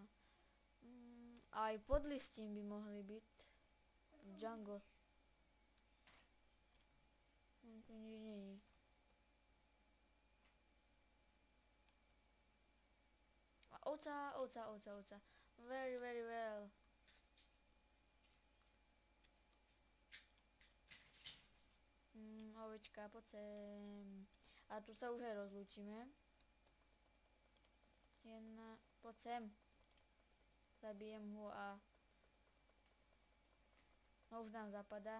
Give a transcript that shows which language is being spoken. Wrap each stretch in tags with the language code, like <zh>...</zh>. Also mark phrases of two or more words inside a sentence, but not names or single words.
<sk>Aj podlistím by mohli byť. V jungle. Tu nič není. A ovca.</sk> <en>Very, very well.</en> <sk>Ovečka, poď sem. A tu sa už aj rozlúčime. Poď sem. Zabijem ho a no už nám zapadá.</sk>